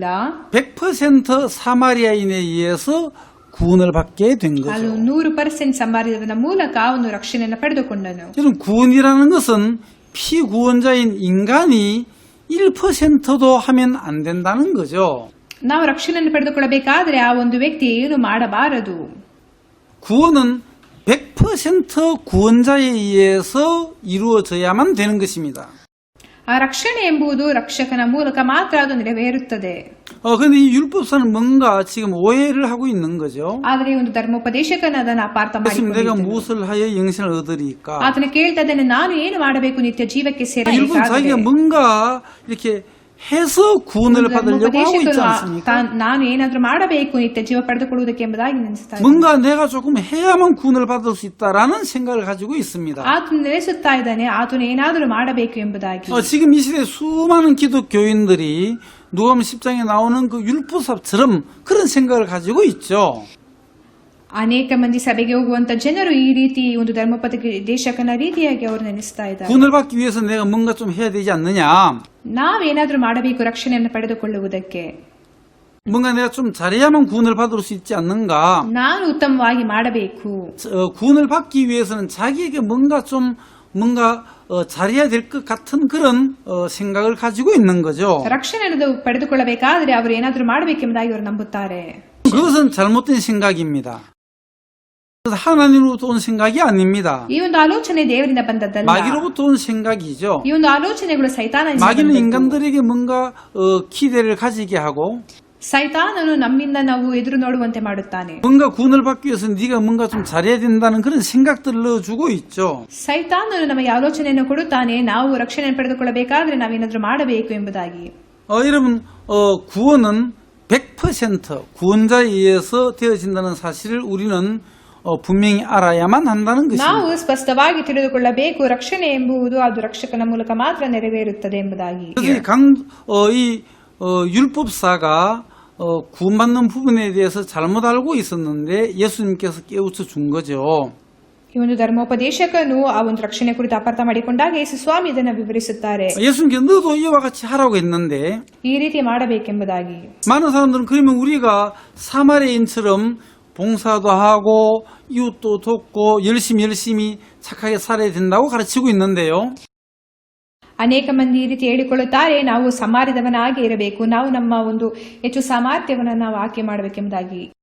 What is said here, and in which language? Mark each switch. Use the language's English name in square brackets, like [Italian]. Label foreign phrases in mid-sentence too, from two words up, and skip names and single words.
[Korean] 100% 사마리아인에 의해서 구원을 받게 된 [Kannada] ಅವನು [Korean] 거죠. [Kannada] 100% ಸಂಬಾರಿದವನ ಮೂಲಕ ಅವನು ರಕ್ಷಣೆಯನ್ನು ಪಡೆದುಕೊಂಡನು. [Korean] 여러분, 구원이라는 것은 피구원자인 인간이 1%도 하면 안 된다는 거죠. [Kannada] ನಾವು ರಕ್ಷಣೆಯನ್ನು ಪಡೆದುಕೊಳ್ಳಬೇಕಾದ್ರೆ ಆ ಒಂದು ವ್ಯಕ್ತಿ ಏನು ಮಾಡಬಾರದು. [Korean] 구원은 100% 구원자에 의해서 이루어져야만 되는 것입니다. [Kannada] ಆ ರಕ್ಷಣೆ ಎಂಬುದು ರಕ್ಷಕನ ಮೂಲಕ ಮಾತ್ರ ಅದು ನೆರವೇರುತ್ತದೆ. [Korean] 근데 이 율법사는 뭔가 지금 오해를 하고 있는 거죠. [Kannada] ಆದರೆ ಈ ಒಂದು ಧರ್ಮೋಪದೇಶಕನ ಅದನ್ನು ಅಪಾರ್ಥ [Korean] 예수님 내가 [Kannada] ಮಾಡಿಕೊಂಡಿದ್ದನು. [Korean] 무엇을 하여 영생을 얻으리까? [Kannada] ಆತನು ಕೇಳ್ತಾ ಇದ್ದಾನೆ, ನಾನು ಏನು ಮಾಡಬೇಕು ನಿತ್ಯ ಜೀವಕ್ಕೆ [Korean] 일본 자기가 [Kannada] ಸೇರಬೇಕಾದರೆ? [Korean] 뭔가 이렇게 해서 구원을 받으려고 하고 있지 않습니까? [Kannada] ನಾನು ಏನಾದ್ರೂ ಮಾಡಬೇಕು ನಿತ್ಯ ಜೀವ ಪಡೆದುಕೊಳ್ಳುವುದಕ್ಕೆ ಎಂಬುದಾಗಿ ನೆನೆಸ್ತಾ ಇದ್ದಾನೆ. [Korean] 뭔가 내가 조금 해야만 구원을 받을 수 있다라는 생각을 가지고 있습니다. [Kannada] ಆತನು ನೆನೆಸುತ್ತಾ ಇದ್ದಾನೆ, ಆತನು ಏನಾದರೂ ಮಾಡಬೇಕು ಎಂಬುದಾಗಿ. [Korean] 지금 이 시대에 수많은 기독교인들이 누가복음 10장에 나오는 그 율법사처럼 그런 생각을 가지고 있죠. [Kannada] ಅನೇಕ ಮಂದಿ ಸಭೆಗೆ ಹೋಗುವಂತ ಜನರು ಈ ರೀತಿ ಒಂದು ಧರ್ಮೋಪದೇಶಕನ ರೀತಿಯಾಗಿ ಅವರು ನೆನೆಸ್ತಾ ಇದ್ದಾರೆ. [Korean] 구원을 받기 위해서 내가 뭔가 좀 해야 되지 않느냐? [Kannada] ನಾವೇನಾದ್ರೂ ಮಾಡಬೇಕು ರಕ್ಷಣೆಯನ್ನು ಪಡೆದುಕೊಳ್ಳುವುದಕ್ಕೆ? [Korean] 뭔가 내가 좀 잘해야만 구원을 받을 수 있지 않는가? [Kannada] ನಾನು ಉತ್ತಮವಾಗಿ ಮಾಡಬೇಕು. [Korean] 구원을 받기 위해서는 자기에게 뭔가 잘해야 될 것 같은 그런 생각을 가지고 있는 거죠. [Kannada] ರಕ್ಷಣೆಯನ್ನು ಪಡೆದುಕೊಳ್ಳಬೇಕಾದ್ರೆ ಅವರು ಏನಾದ್ರೂ ಮಾಡಬೇಕೆಂಬುದಾಗಿ ಅವರು ನಂಬುತ್ತಾರೆ. [Korean] 그것은 잘못된 생각입니다. 하나님으로부터 온 생각이 아닙니다. [Kannada] ಈ ಒಂದು ಆಲೋಚನೆ ದೇವರಿಂದ ಬಂದದ್ದಲ್ಲ. [Korean] 마귀로부터 온 생각이죠. [Kannada] ಈ ಒಂದು ಆಲೋಚನೆಗಳು ಸೈತಾನನಿಂದ [Korean] 마귀는 [Kannada] ಬಂದದ್ದು. [Korean] 인간들에게 뭔가 기대를 가지게 하고 [Kannada] ಸೈತಾನನು ನಮ್ಮಿಂದ ನಾವು ಎದುರು ನೋಡುವಂತೆ ಮಾಡುತ್ತಾನೆ. [Korean] 뭔가 구원을 받기 위해서 네가 뭔가 좀 잘해야 된다는 그런 생각들을 넣어주고 있죠. [Kannada] ಸೈತಾನನು ನಮಗೆ ಆಲೋಚನೆಯನ್ನು ಕೊಡುತ್ತಾನೆ, ನಾವು ರಕ್ಷಣೆ ಪಡೆದುಕೊಳ್ಳಬೇಕಾದ್ರೆ ನಾವೇನಾದ್ರೂ ಮಾಡಬೇಕು ಎಂಬುದಾಗಿ. [Korean] 여러분 구원은 100% 구원자에 의해서 되어진다는 사실을 우리는 분명히 알아야만 한다는 것입니다. [Kannada] ನಾವು ಸ್ಪಷ್ಟವಾಗಿ ತಿಳಿದುಕೊಳ್ಳಬೇಕು, ರಕ್ಷಣೆ ಎಂಬುದು ಅದು ರಕ್ಷಕನ ಮೂಲಕ ಮಾತ್ರ ನೆರವೇರುತ್ತದೆ ಎಂಬುದಾಗಿ. [Korean] 그래서 이 율법사가 구원받는 부분에 대해서 잘못 알고 있었는데 예수님께서 깨우쳐 준 거죠. [Kannada] ಈ ಒಂದು ಧರ್ಮೋಪದೇಶಕನು ಆ ಒಂದು ರಕ್ಷಣೆ ಕುರಿತು ಅಪಾರ್ಥ ಮಾಡಿಕೊಂಡಾಗ ಯೇಸು ಸ್ವಾಮಿ ಇದನ್ನು ವಿವರಿಸುತ್ತಾರೆ. [Korean] 예수님께서 너도 이와 같이 하라고 했는데 [Kannada] ಈ ರೀತಿ ಮಾಡಬೇಕೆಂಬುದಾಗಿ. [Korean] 많은 사람들은 그러면 우리가 사마리아인처럼 봉사도 하고 이웃도 돕고 열심히 착하게 살아야 된다고 가르치고 있는데요. [Kannada] ಅನೇಕ ಮಂದಿ ಈ ರೀತಿ ಹೇಳಿಕೊಳ್ಳುತ್ತಾರೆ, ನಾವು ಸಮಾರ್ಯದವನಾಗಿ ಇರಬೇಕು, ನಾವು ನಮ್ಮ ಒಂದು ಹೆಚ್ಚು ಸಾಮರ್ಥ್ಯವನ್ನು ನಾವು ಆಯ್ಕೆ ಮಾಡಬೇಕೆಂಬುದಾಗಿ.